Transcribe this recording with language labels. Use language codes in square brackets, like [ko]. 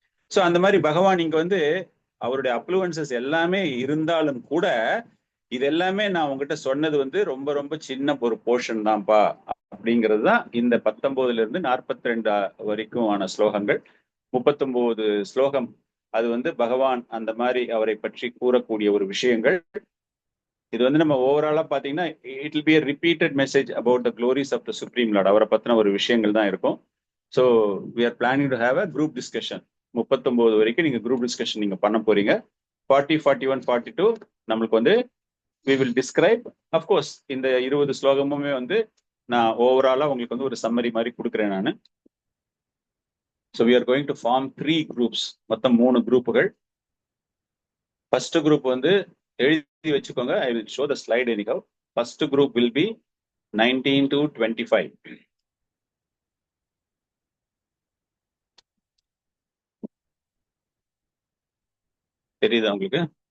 [ta] So அந்த மாதிரி பகவான் இங்க வந்து அவருடைய அப்ளூவன்சஸ் எல்லாமே இருந்தாலும் கூட இது எல்லாமே நான் உங்ககிட்ட சொன்னது வந்து ரொம்ப ரொம்ப சின்ன ஒரு போர்ஷன் தான்ப்பா அப்படிங்கிறது தான் இந்த 19 42 வரைக்கும் ஆன ஸ்லோகங்கள். 39 ஸ்லோகம் அது வந்து பகவான் அந்த மாதிரி அவரை பற்றி கூறக்கூடிய ஒரு விஷயங்கள். இது வந்து நம்ம ஓவராலா பாத்தீங்கன்னா [en] It will be a repeated message about the glories of the supreme lord. [ta] அவரை பத்தின ஒரு விஷயங்கள் தான் இருக்கும். [en] So we are planning to have a group discussion. [ta] 39 வரைக்கும் நீங்க குரூப் டிஸ்கஷன் நீங்க பண்ண போறீங்க. [en] 40, 41, 42 [ta] நம்மளுக்கு வந்து [en] we will describe. of course [ta] இந்த 20 ஸ்லோகமுமே வந்து நான் ஓவராலா உங்களுக்கு வந்து ஒரு சம்மரி மாதிரி கொடுக்குறேன் நான். [en] So we are going to form 3 groups. [ta] மொத்தம் 3 குரூப்புகள். ஃபர்ஸ்ட் குரூப் வந்து எழுதி வச்சுக்கோங்க. [en] I will show the slide anyhow. First group will be 19 to 25. [ta] தெரியுதா உங்களுக்கு?